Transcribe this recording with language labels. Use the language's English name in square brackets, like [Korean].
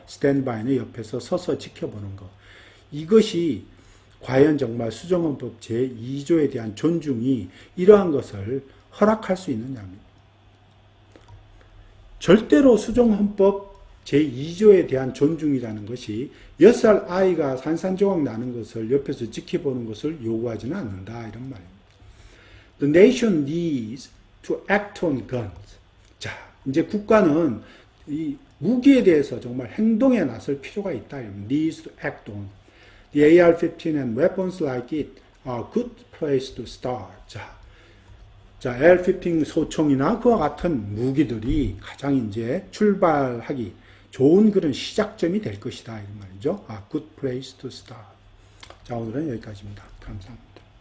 [Korean] 스탠드바이는 옆에서 서서 지켜보는 거. 이것이 과연 정말 수정헌법 제2조에 대한 존중이 이러한 것을 허락할 수 있느냐입니다. 절대로 수정헌법 제2조에 대한 존중이라는 것이 6살 아이가 산산조각 나는 것을 옆에서 지켜보는 것을 요구하지는 않는다 이런 말입니다. [English] The nation needs to act on guns. [Korean] 자, 이제 국가는 이 무기에 대해서 정말 행동에 나설 필요가 있다. [English] Needs to act on. The AR-15 and weapons like it are a good place to start. [Korean] 자, AR-15 소총이나 그와 같은 무기들이 가장 이제 출발하기 좋은 그런 시작점이 될 것이다. 이런 말이죠. [English] A good place to start. [Korean] 자, 오늘은 여기까지입니다. 감사합니다.